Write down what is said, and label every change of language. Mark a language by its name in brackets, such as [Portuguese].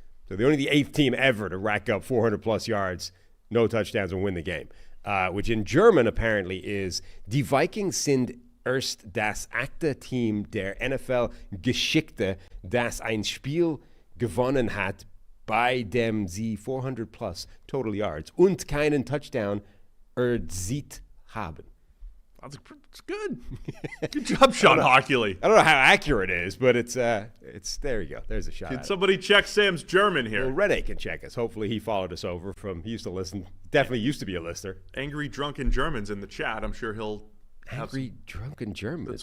[English] So they're only the 8th team ever to rack up 400-plus yards, no touchdowns, and win the game, which in German apparently is [German] Die Vikings sind erst das 8. Team der NFL-Geschichte, das ein Spiel gewonnen hat, bei dem sie 400-plus total yards und keinen Touchdown erzielt haben. [English] That's good. Good job, Sean Hockley. I don't know how accurate it is, but it's there you go. There's a shot. Can somebody check Sam's German here? Well, Rene can check us. Hopefully he followed us over he used to listen. Definitely used to be a listener. Angry drunken Germans in the chat. I'm sure he'll have drunken Germans.